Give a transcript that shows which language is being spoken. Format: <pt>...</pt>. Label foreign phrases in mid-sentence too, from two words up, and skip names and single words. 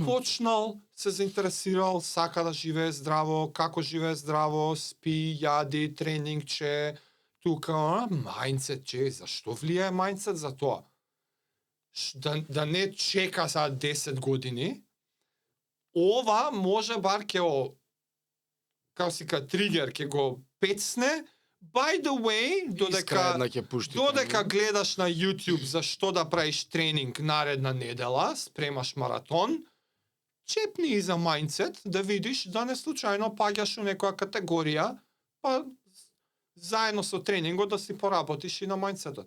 <mk>Почнал, се заинтересирал, сака да живее здраво, како живее здраво, спи, јади, тренингче, тука, мајндсет, зашто влијае мајндсет за тоа? Да не чека за 10 години, ова може бар ќе како си ка тригер ќе го пецне.</mk> <en>By the way,</en> <mk>додека гледаш на YouTube за што да правиш тренинг наредна недела, спремаш маратон, чепни и за мајндсет да видиш да не случајно паѓаш у некоја категорија, па заедно со тренингот да си поработиш и на мајндсетот.</mk>